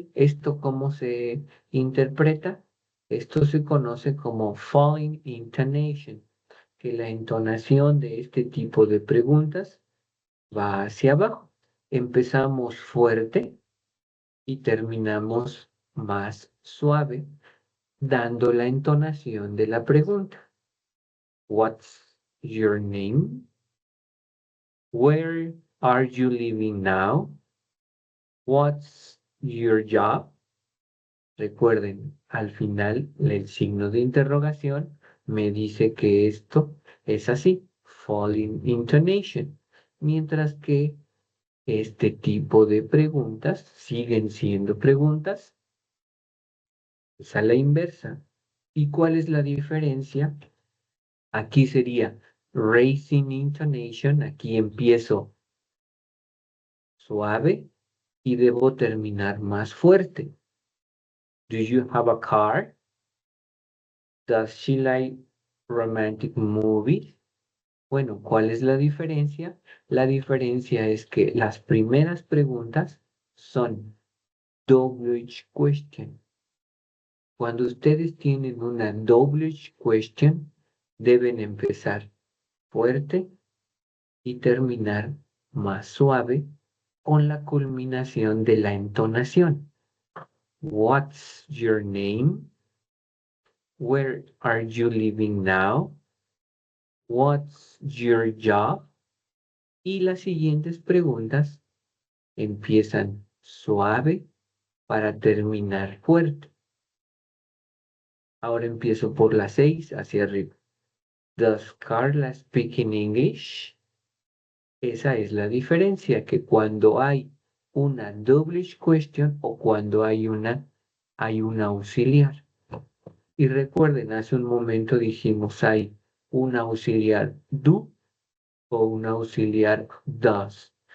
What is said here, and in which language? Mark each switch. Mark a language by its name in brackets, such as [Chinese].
[Spanish] ¿Esto cómo se interpreta? Esto se conoce como falling intonation, que la entonación de este tipo de preguntas va hacia abajo. Empezamos fuerte y terminamos más suave, dando la entonación de la pregunta. [English] What's your name? Where are you living now? What's your job? [Spanish] Recuerden, al final el signo de interrogación me dice que esto es así, falling intonation, mientras que este tipo de preguntas siguen siendo preguntas, es a la inversa. ¿Y cuál es la diferencia? Aquí sería raising intonation, aquí empiezo suave y debo terminar más fuerte. [English] Do you have a car? Does she like romantic movies? [Spanish] Bueno, ¿cuál es la diferencia? La diferencia es que las primeras preguntas son double question. Cuando ustedes tienen una double question, deben empezar fuerte y terminar más suave con la culminación de la entonación. [English] What's your name? Where are you living now? What's your job? [Spanish] Y las siguientes preguntas empiezan suave para terminar fuerte. Ahora empiezo por las 6 hacia arriba. [English] Does Carla speak in English? [Spanish] Esa es la diferencia, que cuando hay una double question o cuando hay una auxiliar. Y recuerden, hace un momento dijimos hay un auxiliar do o un auxiliar does.